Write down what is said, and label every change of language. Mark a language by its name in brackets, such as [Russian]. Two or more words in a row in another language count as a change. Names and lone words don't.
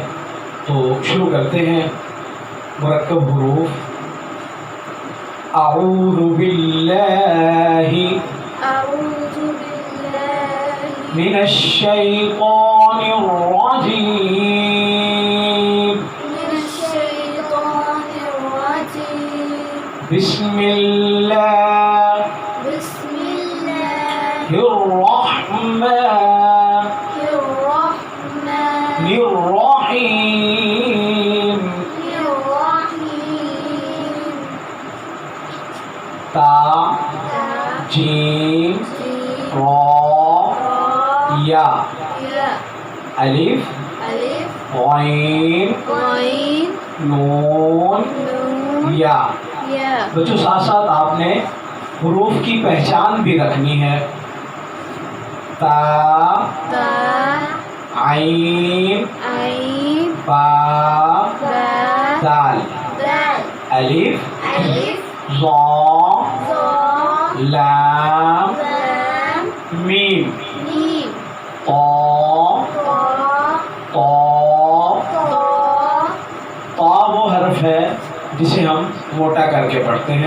[Urdu] تو شروع کرتے ہیں۔ مرکب حروف: [Arabic] اعوذ باللہ من الشیطان الرجیم، بسم اللہ الرحمن الرحیم، [Urdu] تا، جیم، را، یا، الف، غین، نون، یا۔ بچوں، ساتھ ساتھ آپ نے حروف کی پہچان بھی رکھنی ہے۔ تا، عین، با، دال، الف، ضا، لام، میم، طا، طا وہ حرف ہے جسے ہم موٹا کر کے پڑھتے ہیں۔